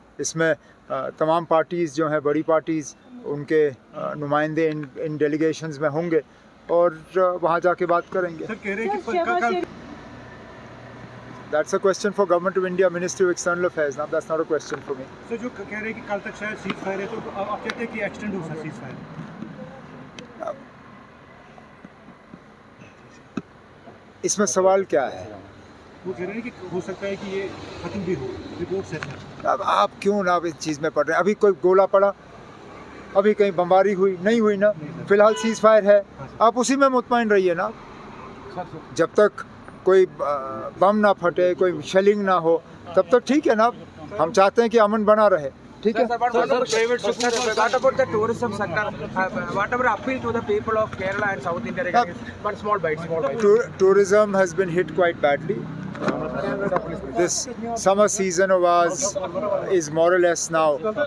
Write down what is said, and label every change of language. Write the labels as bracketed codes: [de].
[hi] इसमें तमाम पार्टीज़ जो हैं, बड़ी पार्टीज़, उनके नुमाइंदे इन डेलीगेशंस में होंगे और वहाँ जाके बात करेंगे। सर, कह रहे हैं कि [en] That's a question for Government of India, Ministry of External Affairs. Now that's not a question for me. [hi] Sir, जो कह रहे हैं कि कल तक शायद सीज़ फायर है, तो आप कहते हैं कि एक्सटेंड हो सकता है सीज़ फायर? इसमें सवाल क्या है? वो कह रहे हैं कि हो सकता है कि ये खत्म भी हो, रिपोर्ट से। अब आप क्यों ना इस चीज़ में पड़ रहे हैं? अभी कोई गोला पड़ा, अभी कहीं बमबारी हुई नहीं हुई ना। फिलहाल सीज़ फायर है, आप उसी में मुतमईन रहिए ना। जब तक कोई बम ना फटे, कोई शेलिंग ना हो, तब तक ठीक है ना। हम चाहते हैं कि अमन बना रहे, ठीक है। [en] Private sector, what about the tourism sector? Whatever appeal to the people of Kerala and South India regarding, but small bites. Tourism has been hit quite badly. This summer season of ours is more or less now.